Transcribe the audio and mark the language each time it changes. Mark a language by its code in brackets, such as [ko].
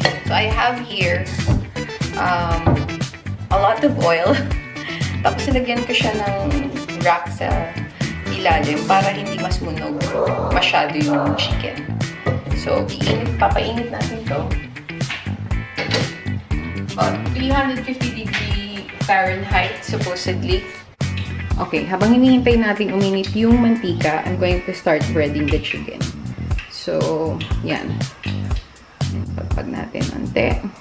[en] So, I have here a lot of oil. [tl] Tapos, nilagyan ko siya ng rack sa ilalim para hindi masunog masyado yung chicken. So, papainit natin to. [en] About 350 Fahrenheit, supposedly. Okay, [tl] habang hinihintay natin uminit yung mantika, [en] I'm going to start breading the chicken. [tl] So, yan. Pagpag natin ante.